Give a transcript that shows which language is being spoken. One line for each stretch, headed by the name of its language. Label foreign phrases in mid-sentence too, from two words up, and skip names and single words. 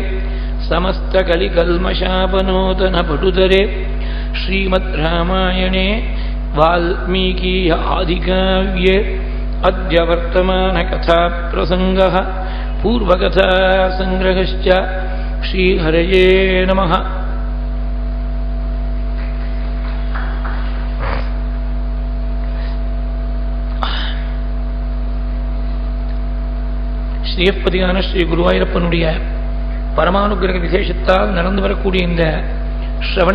Sanskrit: समस्तकलिकल्मषापनोतनपटुतरे श्रीमद् रामायणे वाल्मीकीय आदिकाव्ये अद्य वर्तमानकथाप्रसङ्गः पूर्वकथासङ्ग्रहश्च श्रीहरये नमः।
Tamil: ஸ்ரீயப்பதியான ஸ்ரீ குருவாயூரப்பனுடைய பரமானுகிரக விசேஷத்தால் நடந்து வரக்கூடிய இந்த ஸ்ரவண